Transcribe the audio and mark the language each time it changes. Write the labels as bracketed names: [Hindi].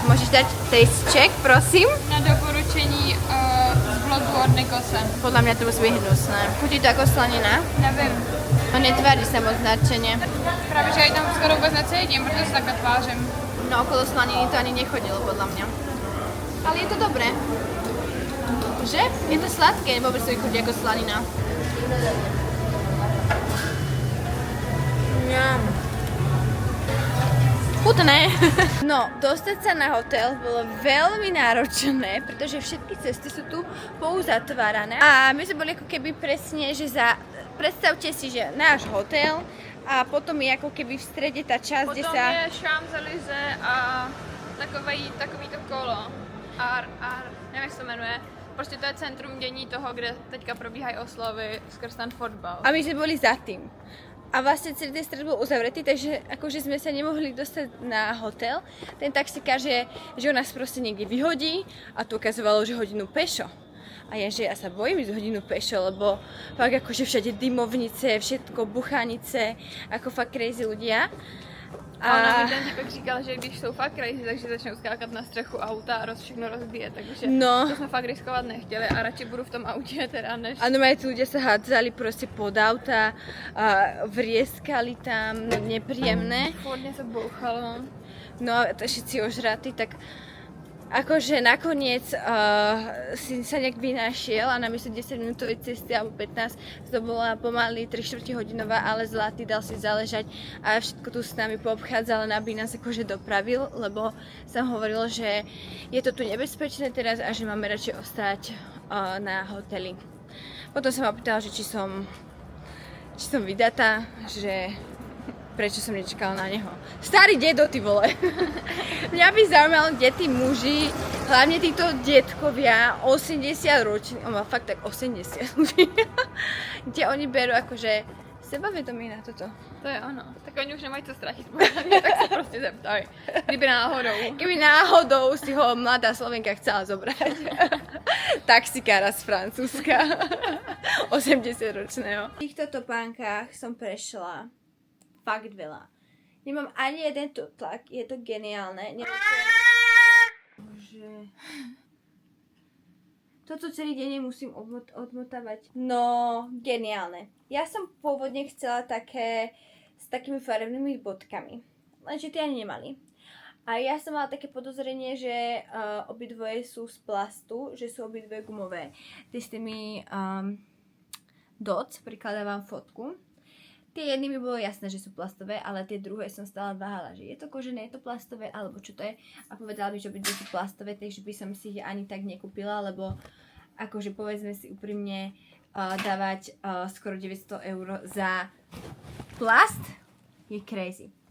[Slovak] Môžeš dať taste check, prosím? [Czech] Na doporučení z blogu od Nikose. [Slovak] Podľa mňa to musí byť hnusné. Chutí to ako slanina? [Czech] Nevím. [Slovak] No netvári sa moc nadšene. [Czech] Právě, že aj tam skoro vůbec necítím, protože se takhle tvářím. [Slovak] No okolo slaniny to ani nechodilo, podľa mňa. Ale je to dobré. Že? Je to sladké, vôbec to chutí ako slanina. Mňam. Chutné. No, dostať sa na hotel bolo veľmi náročné, pretože všetky cesty sú tu pouzatvárané. A my sme boli ako keby presne, že predstavte si, že náš hotel a potom je ako keby v strede tá časť, kde sa... [Czech] Potom je Champs-Élysées a takový to kolo. Nevím, jak se to jmenuje. Prostě to je centrum dění toho, kde teďka probíhají oslavy skrz ten fotbal. [Slovak] A my sme boli za tým. A vlastne celý ten stred bol uzavretý, takže akože sme sa nemohli dostať na hotel. Ten taxikár, že on nás proste niekde vyhodí a to ukazovalo, že hodinu pešo. A ja sa bojím ísť hodinu pešo, lebo fakt akože všade dymovnice, všetko, buchanice, ako fakt crazy ľudia. [Czech] A ona mi ten týpek říkal, že když jsou fakt crazy, takže začnou skákat na střechu auta a všechno rozbije, takže to jsme fakt riskovat nechtěli a radši budu v tom autě teda než... [Slovak] Ano, tí ľudia sa hádzali proste pod auta, vrieskali tam, nepríjemné. [Czech] Furt něco bouchalo. [Slovak] No a všetci ožratí, tak akože nakoniec si sa nejak vynašiel a namiesto 10 minútovej cesty alebo 15 to bola pomaly 3/4 hodinová, ale zlatý dal si záležať a všetko tu s nami poobchádzal, aby nás akože dopravil, lebo som hovoril, že je to tu nebezpečné teraz a že máme radšej ostať na hoteli. Potom som ma pýtala, že či som vydatá, že prečo som nečakala na neho. Starý dedo, ty vole. Mňa by zaujímalo, kde tí muži, hlavne títo detkovia, 80 roční, on má fakt tak 80 ľudí, kde oni berú akože sebavedomie na toto. To je ono. [Czech] Tak oni už nemají co ztratit, tak sa proste zeptaj. Kdyby [Slovak] náhodou si ho mladá Slovenka chcela zobrať. Taxikára z Francúzska. 80-ročného. V týchto topánkach som prešla fakt veľa. Nemám ani jeden tlak, je to geniálne. Bože. Toto celý deň musím odmotávať. No, geniálne. Ja som pôvodne chcela také s takými farebnými bodkami, lenže tie ani nemali. A ja som mala také podozrenie, že obidvoje sú z plastu, že sú obidvoje gumové. Tie s tými dots, prikladám vám fotku. Tie jedny mi bolo jasné, že sú plastové, ale tie druhé som stále váhala, že je to kožené, je to plastové, alebo čo to je. A povedala by, že obidve sú plastové, takže by som si ich ani tak nekúpila, lebo akože povedzme si úprimne, dávať skoro 900 € za plast je crazy.